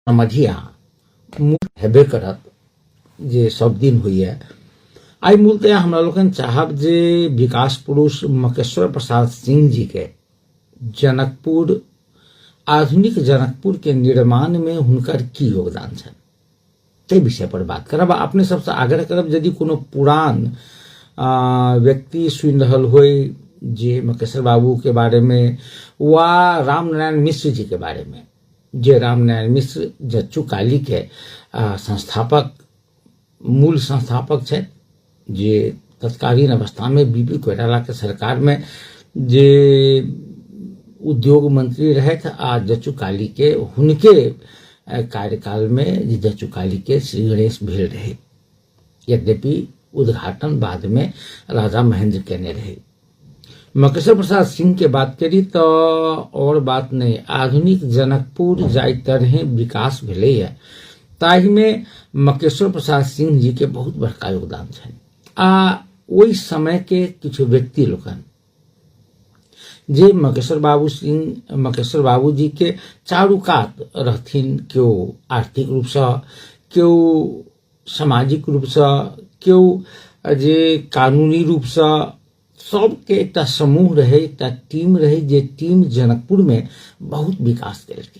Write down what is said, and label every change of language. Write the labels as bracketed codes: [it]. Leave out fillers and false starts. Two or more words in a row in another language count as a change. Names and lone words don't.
[mai] समझिया मूल हेबे करत जे सब दिन हुई है। आई मूलतः हमरा लोगन चाहब जे विकास पुरुष मकेश्वर प्रसाद सिंह जी के जनकपुर आधुनिक जनकपुर के निर्माण में हुनकर की योगदान छनि ते विषय पर बात करब। अपने सबसे आग्रह करब यदि कोनो पुरान व्यक्ति सुनि रहल होय जे मकेश्वर बाबू के बारे में वा रामनारायण मिश्र जी के बारे में, जे रामनारायण मिश्र जच्चू काली के संस्थापक मूल संस्थापक छथि, जे तत्कालीन अवस्था में बीपी कोइराला के सरकार में जे उद्योग मंत्री रहे आ जच्चू काली के हुनके कार्यकाल में जच्चू काली के श्री गणेश भेल रहे। यद्यपि उद्घाटन बाद में राजा महेंद्र केने रहे। मकेश्वर प्रसाद सिंह के बात करी तो और बात नहीं, आधुनिक जनकपुर जाय तरहे विकास भेलै है ताहि में मकेश्वर प्रसाद सिंह जी के बहुत बड़का योगदान छनि। ओहि समय के किछु व्यक्ति लोकन जे मकेश्वर बाबू जी के चारू कात रहथिन, केओ आर्थिक रूप से, केओ सामाजिक रूप से, केओ जे कानूनी रूप से, सबके एक समूह रहे, एक टीम रहे जे टीम जनकपुर में बहुत विकास केलकै।